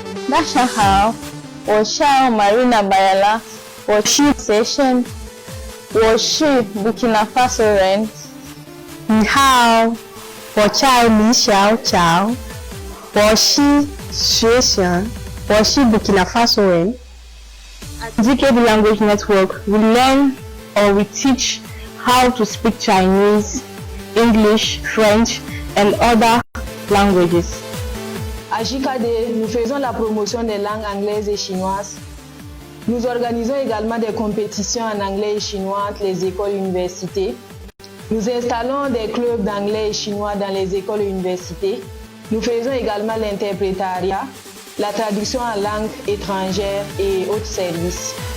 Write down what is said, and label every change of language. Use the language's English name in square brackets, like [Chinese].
[Chinese] 大家好，我叫 Marina Bayala， 我是 Session， 我是 Burkina Faso人。你好，我叫李小乔，我是学生，我是 Burkina Faso人。 [English] At DKB Language Network, we learn or we teach how to speak Chinese, English, French, and other languages. [French] À JKD, nous faisons la promotion des langues anglaises et chinoises. Nous organisons également des compétitions en anglais et chinois entre les écoles et universités. Nous installons des clubs d'anglais et chinois dans les écoles et universités. Nous faisons également l'interprétariat, la traduction en langue étrangère et autres services.